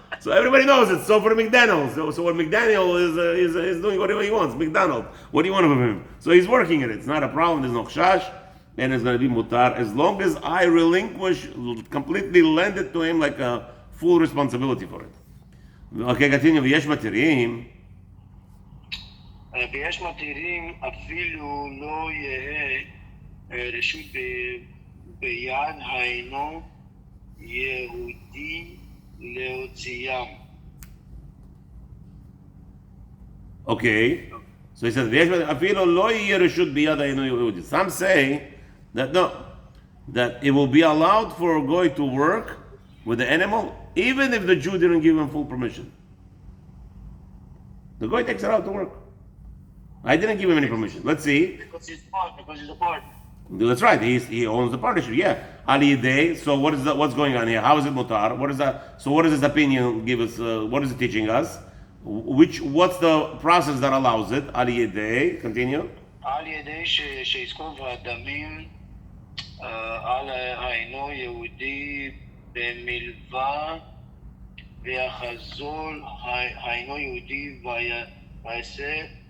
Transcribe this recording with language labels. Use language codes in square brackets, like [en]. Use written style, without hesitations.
[en] So everybody knows it's Sofer McDaniels. So what McDaniel is doing whatever he wants. McDonald. What do you want from him? So he's working at it. It's not a problem. There's no chash. And it's going to be mutar. As long as I relinquish, completely lend it to him like a full responsibility for it. Okay, continue. [he] ויש מתירים. ויש מתירים אפילו לא יהיה רשות ביד האינו יהודי להוציאם. [en] Okay. So he says, [he] אפילו לא יהיה רשות ביד האינו יהודי. [en] Some say that no, that it will be allowed for a goy to work with the animal, even if the Jew didn't give him full permission. The goy takes it out to work. I didn't give him any permission. Let's see. Because he's a partner. That's right. He owns the partnership. Yeah. Ali Day. So what's going on here? How is it mutar? What is that? So what does this opinion give us? What is it teaching us? What's the process that allows it? Ali Day. Continue. [he] על ידי שיזכור והדמים על היינו יהודי במלווה ויחזור היינו יהודי ויעשה